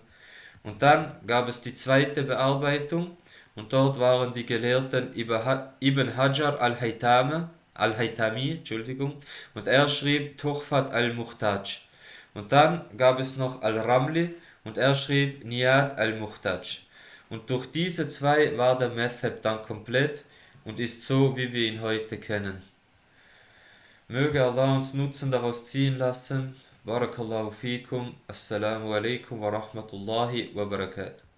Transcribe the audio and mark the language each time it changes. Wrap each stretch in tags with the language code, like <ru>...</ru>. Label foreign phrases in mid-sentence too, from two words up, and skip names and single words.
<de>Und dann gab es die zweite Bearbeitung und dort waren die Gelehrten Ibn Hajar al-Haytami, und er schrieb Tuhfat al-Muhtaj. Und dann gab es noch Al-Ramli und er schrieb Niyat al-Muhtaj. Und durch diese zwei war der Madhab dann komplett und ist so, wie wir ihn heute kennen. Möge Allah uns Nutzen daraus ziehen lassen.</de> <ar>بارك الله فيكم. السلام عليكم ورحمة الله وبركاته.</ar>